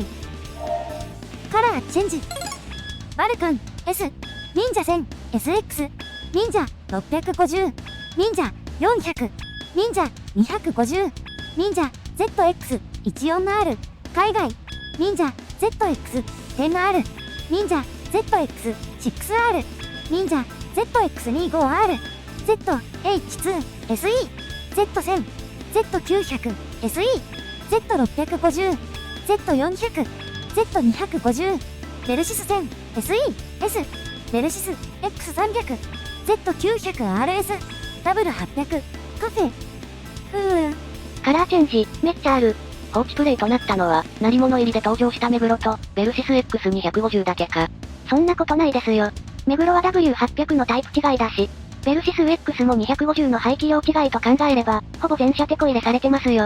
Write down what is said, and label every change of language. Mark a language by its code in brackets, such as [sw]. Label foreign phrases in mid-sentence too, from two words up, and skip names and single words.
[ja] カラーチェンジ。バルカン、S、忍者1000、SX、忍者650、忍者400、忍者250、忍者 ZX14R、海外、忍者 ZX10R、忍者 ZX6R、忍者 ZX25R、ZH2、SE、Z1000、Z900、SE、Z650、Z400、Z250、ベルシス 1000、SE、S、ベルシス X300、Z900RS、ダブル800、カフェ。カラーチェンジ、めっちゃある。放置プレイとなったのは、鳴り物入りで登場した目黒と、ベルシス X250 だけか。そんなことないですよ。目黒は W800 のタイプ違いだし、ベルシス X も250の排気量違いと考えれば、ほぼ全車テこ入れされてますよ。